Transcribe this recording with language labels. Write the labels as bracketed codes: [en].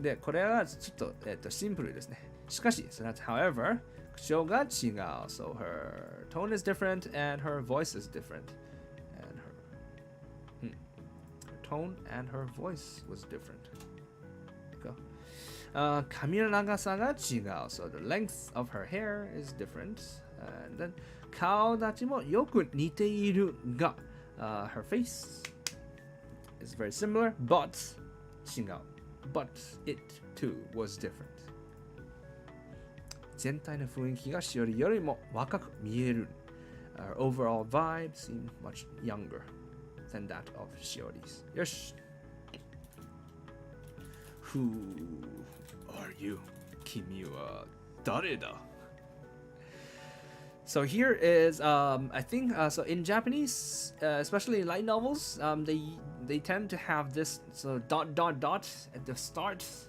[ja] で、これはちょっと、シンプルですね。しかし、 [en] so that's however, [ja] 口調が違う。 [en] So her tone is different and her voice is different. And her tone and her voice was different. [ja] Go. 髪の長さが違う。 [en] So the length of her hair is different. And then [ja] 顔立ちもよく似ているが、 [en] her face is very similar, but [ja] 違う。 [en] But it too was different. [ja] 全体の雰囲気がしおりよりも若く見える。 [en] Our overall vibe seemed much younger than that of Shiori's. [ja] よし。 [en] Who are you? [ja] 君は誰だ? [en] So here is, I think, so in Japanese, especially in light novels, they tend to have this so dot at the start.